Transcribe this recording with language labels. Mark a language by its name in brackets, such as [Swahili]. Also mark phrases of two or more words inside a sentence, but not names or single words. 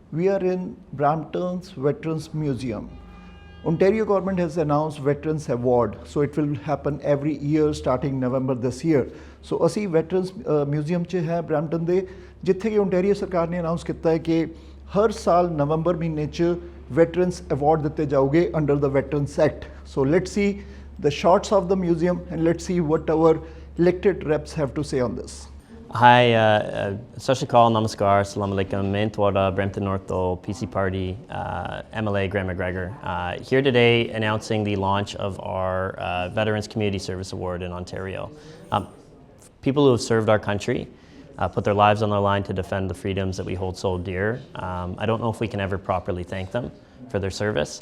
[English] We are in Brampton's Veterans Museum. Ontario government has announced Veterans Award, so it will happen every year starting November this year. [Punjabi] So ਅਸੀਂ Veterans Museum 'ਚ ਹੈ ਬ੍ਰੈਂਪਟਨ ਦੇ, ਜਿੱਥੇ ਕਿ ਓਨਟਾਰੀਓ ਸਰਕਾਰ ਨੇ ਅਨਾਉਂਸ ਕੀਤਾ ਹੈ ਕਿ ਹਰ ਸਾਲ ਨਵੰਬਰ ਮਹੀਨੇ 'ਚ Veterans Award ਦਿੱਤੇ ਜਾਓਗੇ [English] under the Veterans Act. So let's see the shots of the museum and let's see what our elected reps have to say on this. Hi, [Punjabi] ਸਤ ਸ੍ਰੀ ਅਕਾਲ, Namaskar, [Arabic] السلام عليكم, [Punjabi] ਮੈਂ ਤੁਹਾਡਾ, Brampton North PC Party, MLA Graham McGregor. [English] Here today announcing the launch of our Veterans Community Service Award in Ontario. People who have served our country, put their lives on the line to defend the freedoms that we hold so dear. I don't know if we can ever properly thank them for their service.